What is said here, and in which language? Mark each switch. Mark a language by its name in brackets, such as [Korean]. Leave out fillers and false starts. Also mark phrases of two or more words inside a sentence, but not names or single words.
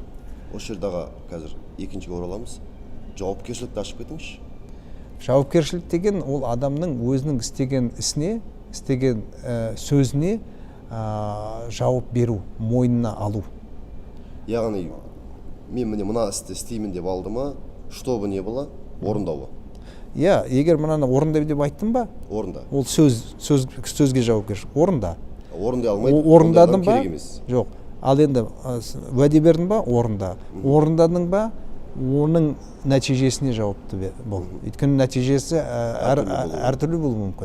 [Kazakh] Осы жердағы қазір екіншіге ораламыз. Жауапкершілікті ашып кетіңізші. Жауапкершілік деген ол адамның өзінің істеген ісіне, істеген сөзіне жауап беру, мойнына алу. Яғни мен міне мына істі істеймін деп алдыма, [Russian] чтобы не было, [Kazakh] орындауы. Иә, егер мынаны орында деп айттым ба, Орында. ол сөзге жауапкершілік. Орында. Орындай алмайды. Орындадың ба? Керек емес. Жоқ. Ал енді уәде бердің ба? Орында. Орындадың ба? Оның нәтижесіне жауапты бол. Өйткені нәтижесі әртүрлі болуы мүмкін.